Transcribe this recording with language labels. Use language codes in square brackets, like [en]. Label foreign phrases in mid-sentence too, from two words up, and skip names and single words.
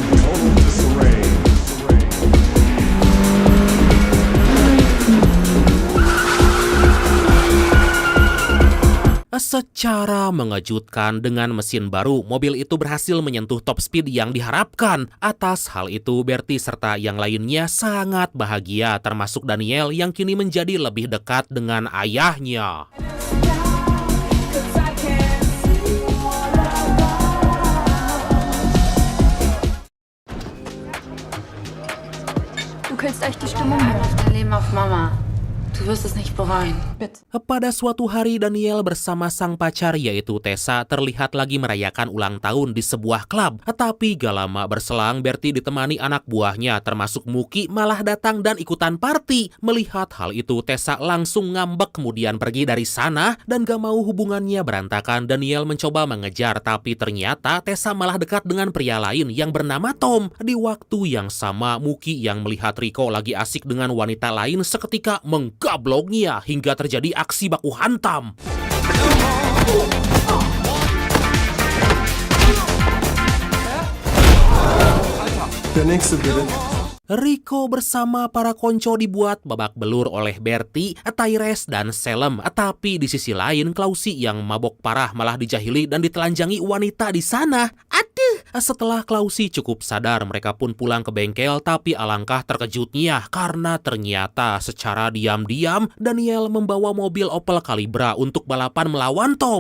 [id] Secara mengejutkan, dengan mesin baru, mobil itu berhasil menyentuh [en] top speed [id] yang diharapkan. Atas hal itu, Bertie serta yang lainnya sangat bahagia, termasuk Daniel yang kini menjadi lebih dekat dengan ayahnya. [de] Du killst echt die Stimmung hier. Dein Leben auf Mama. Du wirst es nicht bereuen. Bitte. [id] Pada suatu hari, Daniel bersama sang pacar yaitu Tessa terlihat lagi merayakan ulang tahun di sebuah klub. Tapi gak lama berselang, Bertie ditemani anak buahnya termasuk Muki malah datang dan ikutan party. Melihat hal itu, Tessa langsung ngambek kemudian pergi dari sana dan gak mau hubungannya berantakan. Daniel mencoba mengejar, tapi ternyata Tessa malah dekat dengan pria lain yang bernama Tom. Di waktu yang sama, Muki yang melihat Rico lagi asik dengan wanita lain seketika menggabloknya hingga terjadi aksi baku hantam. [de] Der nächste bitte. [id] Rico bersama para konco dibuat babak belur oleh Bertie, Tyrese, dan Salem. Tapi di sisi lain, Klausi yang mabok parah malah dijahili dan ditelanjangi wanita di sana. Aduh! Setelah Klausi cukup sadar, mereka pun pulang ke bengkel. Tapi alangkah terkejutnya karena ternyata secara diam-diam Daniel membawa mobil Opel Calibra untuk balapan melawan Tom.